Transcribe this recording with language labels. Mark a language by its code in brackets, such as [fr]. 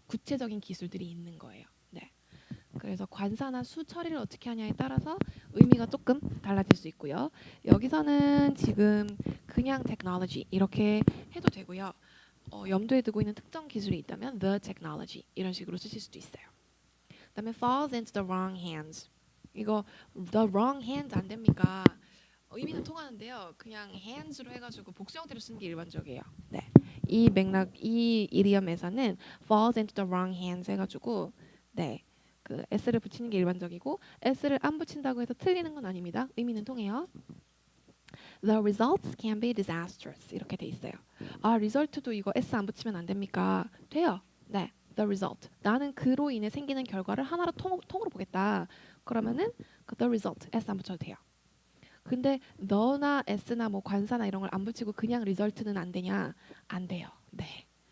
[ko] 구체적인 기술들이 있는 거예요. 네. 그래서 관사나 수 처리를 어떻게 하냐에 따라서 의미가 조금 달라질 수 있고요. 여기서는 지금 그냥 technology 이렇게 해도 되고요. 염두에 두고 있는 특정 기술이 있다면 the technology 이런 식으로 쓰실 수도 있어요. 그다음에 [en] falls into the wrong hands. [ko] 이거 [en] the wrong hands [ko] 안 됩니까? 의미는 통하는데요. 그냥 hands로 해가지고 복수 형태로 쓰는 게 일반적이에요. 네. 이 맥락, 이 이디엄에서는 [en] falls into the wrong hands [ko] 해가지고 네. 그 s를 붙이는 게 일반적이고 s를 안 붙인다고 해서 틀리는 건 아닙니다. 의미는 통해요. [en] The results can be disastrous [ko] 이렇게 돼 있어요. 아, result도 이거 s 안 붙이면 안 됩니까? 돼요. 네. The result. 나는 그로 인해 생기는 결과를 하나로 통으로 보겠다. 그러면은 그 the result s 안 붙여도 돼요. 근데 너나 s나 뭐 관사나 이런 걸 안 붙이고 그냥 result는 안 되냐? 안 돼요. 네.